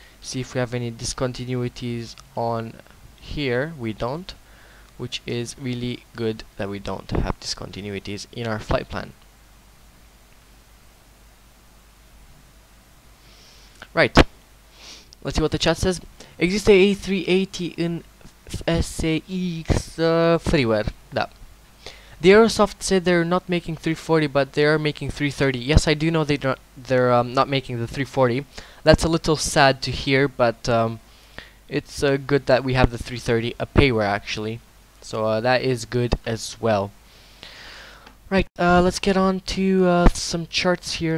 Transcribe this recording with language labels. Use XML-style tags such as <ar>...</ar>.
<en>See if we have any discontinuities on here. We don't, which is really good that we don't have discontinuities in our flight plan. Right. Let's see what the chat says.</en> <ro>Există A380 în FSX freeware. Da.</ro> <en>The Aerosoft said they're not making 340, but they are making 330. Yes, I do know they're not making the 340. That's a little sad to hear, but it's good that we have the 330, a payware actually. So that is good as well. Right, let's get on to some charts here.</en>